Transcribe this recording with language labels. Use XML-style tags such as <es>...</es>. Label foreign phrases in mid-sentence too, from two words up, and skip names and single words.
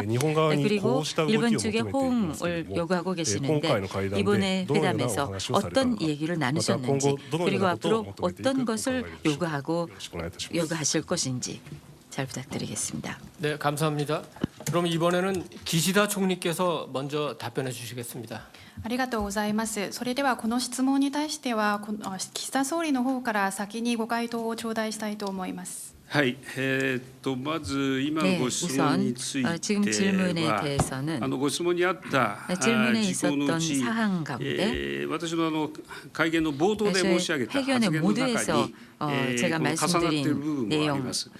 <ko>그리고 일본 측에 호응을 요구하고 계시는데 이번에 회담에서 어떤 얘기를 나누셨는지 그리고 앞으로 어떤 것을 요구하실 것인지 잘 부탁드리겠습니다. 네, 감사합니다. 그럼 이번에는 기시다 총리께서 먼저 답변해 주시겠습니다.</ko> <ja>ありがとうございます。それではこの質問に対しては岸田総理の方から先にご回答を頂戴したいと思います。はい、まず今のご質問については、ご質問にあった事項のうち、私の会見の冒頭で申し上げた発言の中に、重なっている部分もあります。</ja>